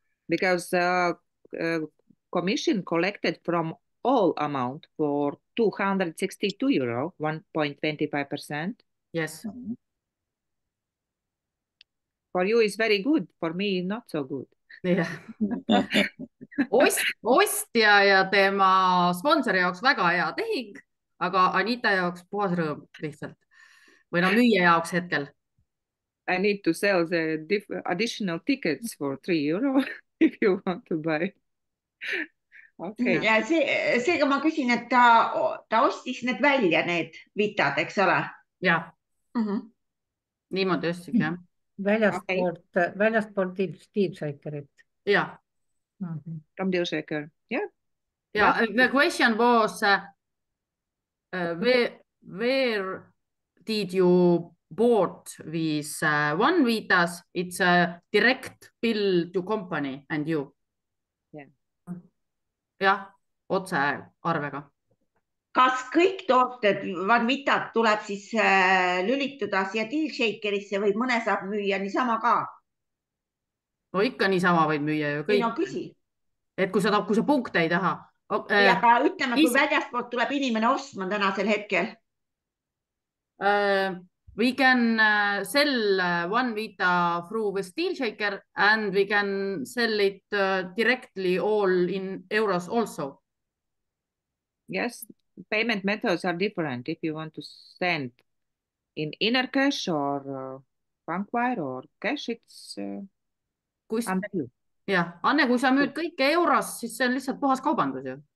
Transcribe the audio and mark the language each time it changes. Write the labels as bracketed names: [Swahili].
[English] Because commission collected from all amount for €262, 1.25%. Yes. For you is very good, for me not so good. Yeah. [Estonian] Ostja ja tema sponsori jaoks väga hea tehing, aga Anita jaoks puhas rõõm lihtsalt. või no müüja jaoks hetkel. [English] I need to sell the additional tickets for €3 if you want to buy. Okay. [Estonian] Ja seega ma küsin, et ta ostis need välja, need vitad, eks ole? Jah, niimoodi ostigi, jah. Väljastpoolt DealShakerit. Jah. [English] From DealShaker, yeah. Yeah, the question was, where did you bought these One Vitas? It's a direct bill to company and you. Yeah. [Estonian] Jah, otse arvega. Kas kõik tooted, One Vitad tuleb siis lülituda siia DealShakerisse või mõne saab müüa niisama ka? No ikka niisama võid müüa ju kõik. Ei no küsi. Et kui sa punkte ei taha. Ja ka ütleme, kui väljastpoolt tuleb inimene ostma tänasel hetkel. [English] We can sell One Vita through with DealShaker and we can sell it directly all in euros also. Yes, payment methods are different. If you want to send in inner cash or bank wire or cash, it's under you. [Estonian] Jah, Anne, kui sa müüd kõike euros, siis see on lihtsalt puhas kaubandus ju.